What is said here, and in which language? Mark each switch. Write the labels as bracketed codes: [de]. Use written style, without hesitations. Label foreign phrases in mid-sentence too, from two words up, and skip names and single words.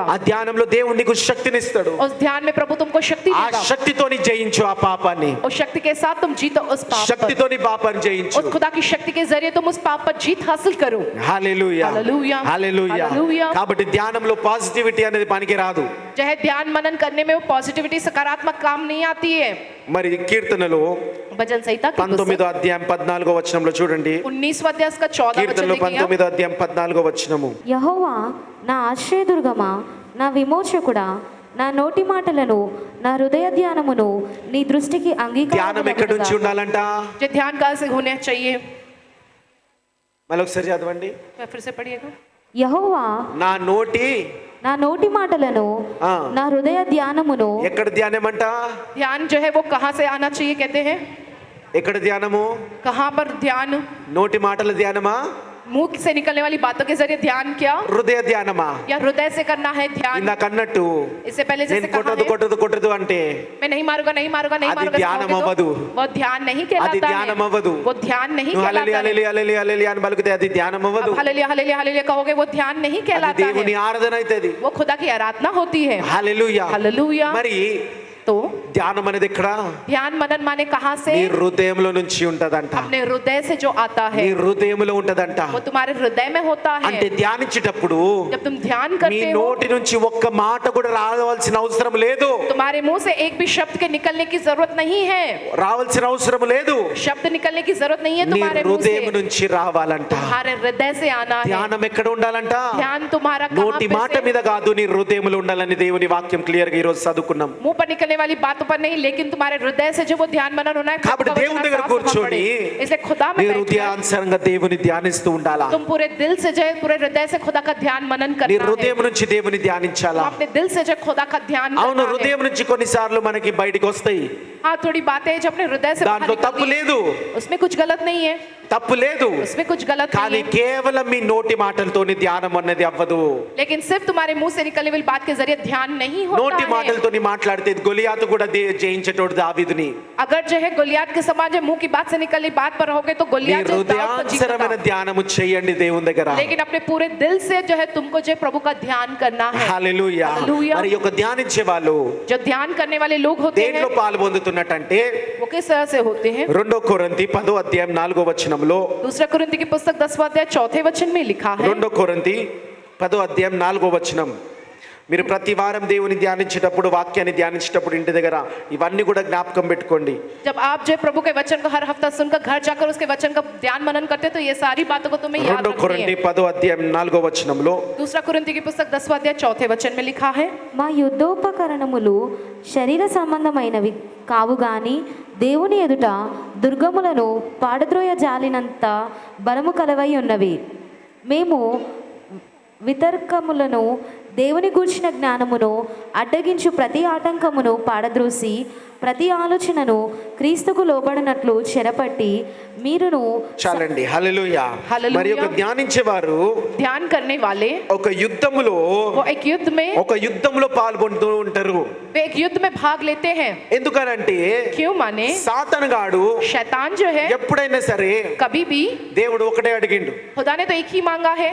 [te] ఆ ధ్యానంలో దేవుడు నీకు శక్తినిస్తాడు. [hi] उस ध्यान में प्रभु तुमको शक्ति [te] ఆ [hi] देगा, [te] శక్తితోని జయించు ఆ పాపాన్ని, [hi] उस शक्ति के साथ तुम जीतो उस पाप पर, [te] శక్తితోని పాపాన్ని జయించు. [hi] उस खुदा की शक्ति के जरिए तुम उस पाप पर जीत हासिल करो। [te] హల్లెలూయా హల్లెలూయా. హల్లెలూయా. హల్లెలూయా. కాబట్టి ధ్యానంలో పాజిటివిటీ అనేది పనికి రాదు. [hi] चाहे ध्यान मनन करने में वो पॉजिटिविटी सकारात्मक काम नहीं आती है। [te] మరి కీర్తనలో [hi] भजन संहिता की [te] 19వ అధ్యాయం 14వ వచనంలో చూడండి. [hi] 19वां अध्याय का 14वां वचन [te] కీర్తనలో [hi] देखिए। [te] 19వ అధ్యాయం 14వ వచనము. యెహోవా నా ఆశ్రయదుర్గమా, నా విమోచకుడా, నా నోటి మాటలను నా హృదయ ధ్యానమును నీ దృష్టికి ధ్యానం ఎక్కడి నుంచి అంగీకారం ఉండాలంట? [hi] जो ध्यान कहाँ से होना चाहिए? [te] మళ్ళీ ఒకసారి చదవండి. [hi] फिर से पढ़िएगा। [te] యెహోవా నా నోటి నా నోటి మాటలను ఆ. నా హృదయ ధ్యానమును ఎక్కడ ధ్యానం అంట? [hi] ध्यान जो है वो कहाँ से आना चाहिए कहते हैं? [te] ఎక్కడ ధ్యానము? [hi] कहाँ पर ध्यान? [te] నోటి మాటల ధ్యానమా, [hi] मुंह से निकलने वाली बातों के जरिए ध्यान क्या, [te] హృదయ ధ్యానమా? [hi] या हृदय से करना है ध्यान? [te] ఇందాక అన్నట్టు [hi] इससे पहले [te] నేను [hi] जैसे कहा [te] కొట్టదు [hi] है, [te] కొట్టదు కొట్టదు అంటే [hi] मैं नहीं मारूंगा नहीं मारूंगा नहीं [te] అది [hi] मारूंगा [te] ధ్యానం [hi] कहोगे [te] అవ్వదు. [hi] तो वो ध्यान नहीं [te] అది [hi] कहलाता [te] ధ్యానం [hi] है, [te] అవ్వదు. [hi] वो ध्यान नहीं [te] నువ్వు [hi] कहलाता [te] హల్లెలూయా [hi] है। [te] హల్లెలూయా హల్లెలూయా హల్లెలూయా అని పలికితే అది ధ్యానం అవ్వదు. [hi] हालेलुया हालेलुया हालेलुया कहोगे वो ध्यान नहीं [te] అది [hi] कहलाता [te] దేవుని [hi] है, [te] ఆరాధన అవుతుంది. [hi] वो खुदा की आराधना होती है। [te] హల్లెలూయా. [hi] हालेलुया। [te] మరి [hi] तो [te] ధ్యానం అనేది ఎక్కడ? [hi] ध्यान मनन माने कहाँ से? [te] నీ హృదయంలో నుంచి ఉంటదంట. [hi] अपने हृदय से जो आता है [te] నీ హృదయంలో ఉంటదంట. [hi] वो तुम्हारे हृदय में होता [te] అంటే [hi] है। [te] ధ్యానించేటప్పుడు [hi] जब तुम ध्यान [te] నీ [hi] करते हो [te] నోటి నుంచి ఒక్క మాట కూడా రావాల్సిన అవసరం లేదు. [hi] तुम्हारे मुंह से एक भी शब्द के निकलने की जरूरत नहीं है, [te] రావాల్సిన అవసరం లేదు. [hi] शब्द निकलने की जरूरत नहीं है [te] నీ [hi] तुम्हारे मुंह [te] హృదయం [hi] से, [te] నుంచి రావాలంట. [hi] तुम्हारे हृदय से आना है। [te] ధ్యానం ఎక్కడ ఉండాలంట? [hi] ध्यान तुम्हारा कहाँ [te] నోటి [hi] पे [te] మాట [hi] से? [te] మీద కాదు, నీ హృదయంలో ఉండాలని దేవుని వాక్యం క్లియర్ గా ఈ రోజు చదువుకున్నాం. [hi] मुंह पर निकलने वाली बातों पर नहीं, लेकिन तुम्हारे हृदय से जो वो ध्यान मनन होना है, [te] కాబట్టి [hi] खुदा का [te] దేవుని [hi] वचन [te] దగ్గర [hi] साफ समझ [te] కూర్చొని [hi] पड़े। इसलिए खुदा में [te] నీ [hi] बैठकर [te] హృదయానుసారంగా దేవుని ధ్యానిస్తూ ఉండాలా. [hi] तुम पूरे दिल से जो है पूरे हृदय से खुदा का ध्यान मनन [te] నీ [hi] करना है। [te] హృదయం నుంచి దేవుని ధ్యానించాలా. [hi] तुम अपने दिल से जो खुदा का ध्यान [te] అవును, [hi] करना है। [te] హృదయం నుంచి కొన్నిసార్లు మనకి బయటికి వస్తాయి, [hi] हाँ, थोड़ी बातें हैं जो अपने हृदय से बाहर [te] దాంట్లో తప్పు [hi] निकलती [te] లేదు, [hi] हैं। उसमें कुछ गलत नहीं है, [te] తప్పు లేదు. [hi] उसमें कुछ गलत [te] కానీ [hi] नहीं है, [te] కేవలం మీ నోటి మాటలతోని ధ్యానం అన్నది అవ్వదు. [hi] लेकिन सिर्फ तुम्हारे मुंह से निकलने वाली बात के जरिए ध्यान नहीं [te] నోటి [hi] होता है। [te] మాటలతోని మాట్లాడితే గొలియాతు కూడా జయించేటోడు దావీదుని. [hi] अगर जो है गोलियात के समान जो मुंह की बात से निकली बात पर रहोगे तो [te] నీ [hi] गोलियात जो दाऊद को जीतता। [te] హృదయానుసరమైన ధ్యానము చేయండి దేవుని దగ్గర. [hi] लेकिन अपने पूरे दिल से जो है तुमको जो है प्रभु का ध्यान करना है। [te] హల్లెలూయా. హల్లెలూయా. మరి ఒక ధ్యానించే వాళ్ళు [hi] जो ध्यान करने वाले लोग होते हैं [te] దేంట్లో పాలు పొందుతున్నట్టంటే [hi] वो किस तरह से होते हैं? [te] 2 కొరింథీ 10వ అధ్యాయం 4వ వచనంలో, [hi] दूसरा कुरिन्थी की पुस्तक 10वां अध्याय 4थे वचन में लिखा है। [te] 2 కొరింథీ 10వ అధ్యాయం 4వ వచనం. మీరు ప్రతి వారం దేవుని ధ్యానించేటప్పుడు, వాక్యాన్ని ధ్యానించేటప్పుడు ఇంటి దగ్గర ఇవన్నీ కూడా జ్ఞాపకం పెట్టుకోండి. [hi] जब आप जो है प्रभु के वचन को हर हफ्ता सुनकर घर जाकर उसके वचन का ध्यान मनन करते हो तो ये सारी बातों को तुम्हें याद [te] 2 [hi] रखनी [te] కొరింథీ [hi] है। [te] 10వ అధ్యాయం 4వ వచనంలో, [hi] दूसरा कुरिन्थी की पुस्तक 10वां अध्याय 4थे वचन में लिखा है। [te] మా యుద్ధోపకరణములు శరీర సంబంధమైనవి కావు గాని దేవుని ఎదుట దుర్గములను పాడద్రోయ జాలినంత బలము కలవై ఉన్నవి. మేము వితర్కములను దేవుని గూర్చిన జ్ఞానమును అడ్డగించు ప్రతి ఆటంకమును పాడద్రోసి ప్రతి ఆలోచనను క్రీస్తుకు లోబడినట్లు చెరపట్టి మీరును చాలండి. హల్లెలూయా. హల్లెలూయా. మరి ఒక ధ్యానించేవారు [hi] ध्यान करने वाले [te] ఒక యుద్ధములో [hi] वो एक युद्ध में [te] పాల్గొంటూ ఉంటారు. [hi] वे एक युद्ध में भाग लेते हैं. [te] ఎందుకనంటే [hi] क्यों माने [te] సాతానుగాడు [hi] शैतान जो है [te] ఎప్పుడైనా సరే [hi] कभी भी [te] దేవుడు ఒకటే అడిగిండు. [hi] खुदा ने तो एक ही मांगा है.